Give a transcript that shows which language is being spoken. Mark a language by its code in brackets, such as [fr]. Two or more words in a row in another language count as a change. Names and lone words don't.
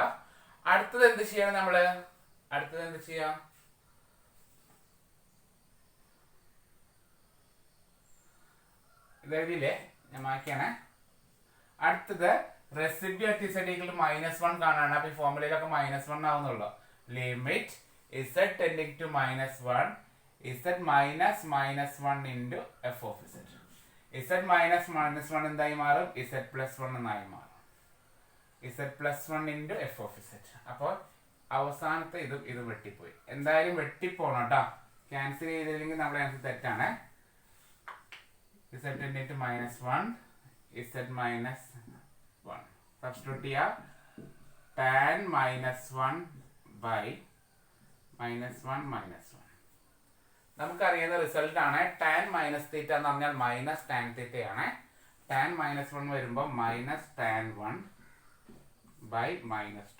[ml] അടുത്തത് എന്ത് ചെയ്യണം നമ്മള്? അടുത്തത് എന്ത് ചെയ്യാം? ഇതെഴുതിയില്ലേ? ഞാൻ മാറ്റിയാണ്. അടുത്തത് [en] residue at z equal to -1 [ml] കാണാണ്. അപ്പൊ ഈ ഫോർമുലയിലൊക്കെ -1 ആവുന്നുള്ളൂ. [en] limit z tending to -1 z minus -1 into f of z. z minus -1 [ml] എന്തായി മാറും? [en] z plus 1 [ml] എന്നായി മാറും. [en] z plus 1 into f of z. [ml] അപ്പോൾ അവസാനത്തെ ഇത് വെട്ടിപ്പോയി. എന്തായാലും വെട്ടിപ്പോണം കേട്ടോ. ക്യാൻസൽ ചെയ്തില്ലെങ്കിൽ നമ്മുടെ ആൻസർ തെറ്റാണ്. [en] z tending to -1 z minus 1 [ml] സബ്സ്റ്റിറ്റ്യൂട്ട് ചെയ്യാം. [en] tan -1 by -1 -1 [ml] നമുക്കറിയുന്ന റിസൾട്ട് ആണ് [en] tan minus theta [ml] എന്ന് പറഞ്ഞാൽ [en] minus tan [ml] തീറ്റയാണ്. [en] tan -1 വരുമ്പോൾ minus tan 1 by -2.